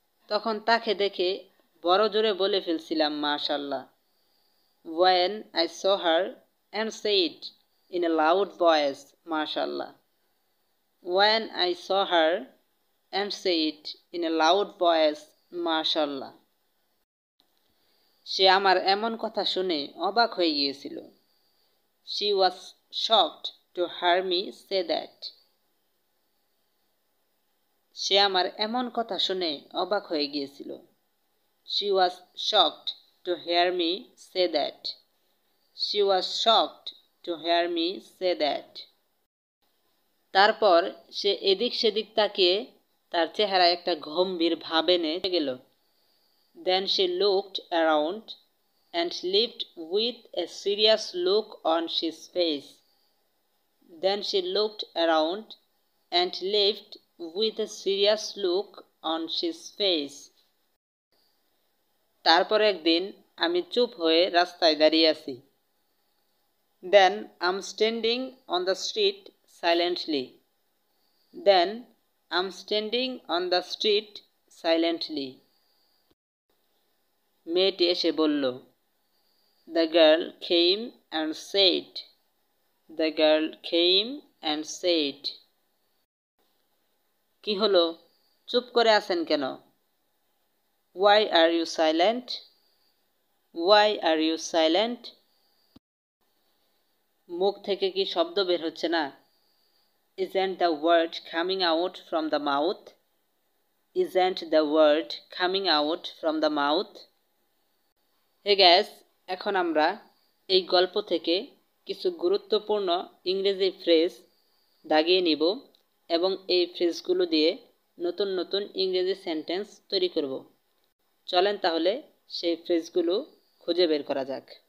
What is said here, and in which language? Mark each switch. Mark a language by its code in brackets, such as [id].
[bn] তখন তাকে দেখে বড় জোরে বলে ফেলছিলাম মাশাআল্লাহ। [en] When I saw her and said in a loud voice mashallah. When I saw her and said in a loud voice mashallah. [bn] সে আমার এমন কথা শুনে অবাক হয়ে গিয়েছিল। [en] She was shocked to hear me say that. [bn] সে আমার এমন কথা শুনে অবাক হয়ে গিয়েছিল। [en] She was shocked to hear me say that. She was shocked to hear me say that. [bn] তারপর সে এদিক সেদিক তাকিয়ে তার চেহারায় একটা গম্ভীর ভাব এনে গেল। [en] Then she looked around and lived with a serious look on his face. Then she looked around and left with a serious look on his face. [bn] তারপর একদিন আমি চুপ হয়ে রাস্তায় দাঁড়িয়ে আছি। [en] Then I'm standing on the street silently. Then I'm standing on the street silently. [bn] মেয়েটি এসে বলল। [en] The girl came and said. The girl came and said. [bn] কি হলো? চুপ করে আছেন কেন? [en] Why are you silent? Why are you silent? [bn] মুখ থেকে কি শব্দ বের হচ্ছে না? [en] Isn't the word coming out from the mouth? Isn't the word coming out from the mouth? Hey guys, [bn] এখন আমরা এই গল্প থেকে কিছু গুরুত্বপূর্ণ ইংরেজি ফ্রেজ দাগিয়ে নিব এবং এই ফ্রেজগুলো দিয়ে নতুন নতুন ইংরেজি সেন্টেন্স তৈরি করব। চলেন তাহলে সেই ফ্রেজগুলো খুঁজে বের করা যাক।